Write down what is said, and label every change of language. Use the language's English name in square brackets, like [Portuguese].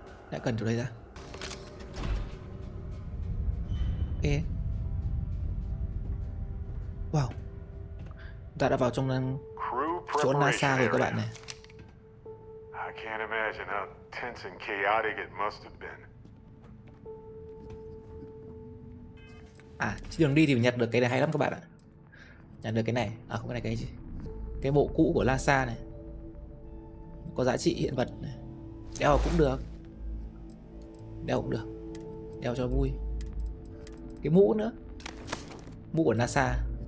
[Vietnamese] Đã cần chỗ đây ra. Ê. Wow. Ta đã vào trong chỗ NASA rồi các bạn này. [English] I can't imagine how tense and chaotic it must have been. [Vietnamese] À, trên đường đi thì mình nhặt được cái này hay lắm các bạn ạ. Nhặt được cái này. À không, cái này cái gì? Cái bộ cũ của NASA này. Có giá trị hiện vật này. Đeo cũng được. Đeo cũng được. Đeo cho vui. Cái mũ nữa. Mũ của NASA.